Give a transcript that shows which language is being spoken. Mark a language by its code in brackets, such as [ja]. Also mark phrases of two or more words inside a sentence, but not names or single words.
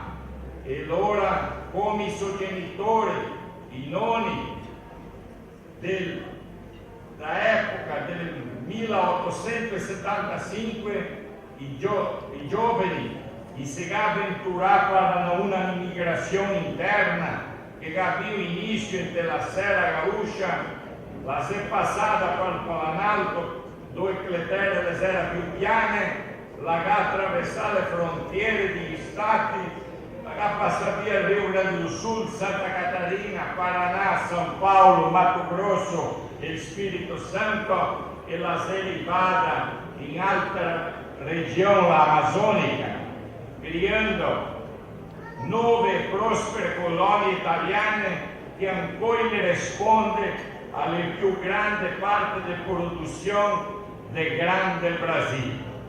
[it] E allora, come i suoi genitori, i nonni dell'epoca del 1875, i giovani si avventurarono per una immigrazione interna che aveva inizio nella Serra Gaúcha, la si è passata per il Planalto, dove le terre erano più piane, la ha attraversato le frontiere degli stati, la ha passato via il Rio Grande do Sul, Santa Catarina, Paraná, São Paulo, Mato Grosso e il Spirito Santo, e la si è arrivata in altra regione amazzonica, creando 9 prospere colonie italiane che ancora ne risponde alle più grandi parti di produzione del grande Brasile.